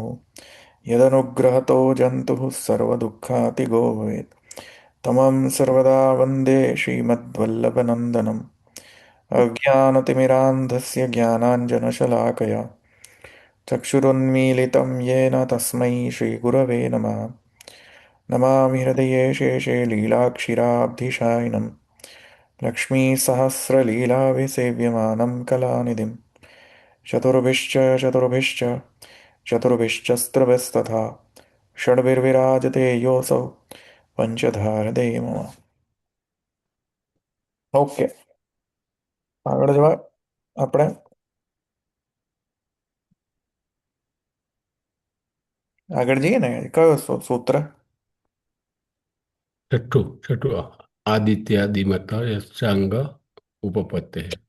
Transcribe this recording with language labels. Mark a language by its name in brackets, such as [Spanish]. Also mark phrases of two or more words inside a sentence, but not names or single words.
[Sanskrit] यदनुग्रहतो जन्तुः सर्वदुःखातिगो भवेत् तमं सर्वदा वन्दे श्रीमद्वल्लभनन्दनम् अज्ञानतिमिरान्धस्य ज्ञानाञ्जनशलाकया चक्षुरुन्मीलितं येन तस्मै श्रीगुरवे नमः नमामि हृदये शेषे लीलाक्षीराब्धिशायिनं लक्ष्मीसहस्रलीलाविसेव्यमानं कलानिधिं चतुर्भिश्च चतुर्भिश्च चतुर्भिश्चस्त्रभिस्तथा षड्भिर्विराजते योऽसौ પંચધારદય મમ. [Gujarati] ઓકે, આગળ જવા આપણે આગળ જઈએ ને. કયો સૂત્ર? [Sanskrit] છઠ્ઠું આદિત્યાદિમત યશ્ચાંગ ઉપપત્તે.